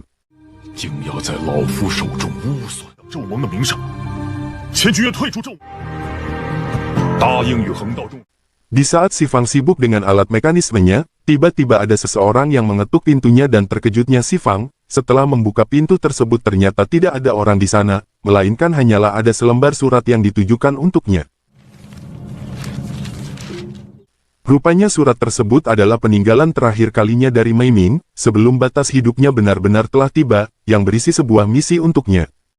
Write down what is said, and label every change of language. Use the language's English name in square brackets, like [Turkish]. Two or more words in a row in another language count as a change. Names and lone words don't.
[Chinese] 竟要在老夫手中污损纣王的名声，且举愿退出纣，答应与恒道中。 [Indonesian] Di saat Si Fang sibuk dengan alat mekanismenya, tiba-tiba ada seseorang yang mengetuk pintunya dan terkejutnya Si Fang, setelah membuka pintu tersebut ternyata tidak ada orang di sana, melainkan hanyalah ada selembar surat yang ditujukan untuknya. Rupanya surat tersebut adalah peninggalan terakhir kalinya dari Mei Ming, sebelum batas hidupnya benar-benar telah tiba, yang berisi sebuah misi untuknya.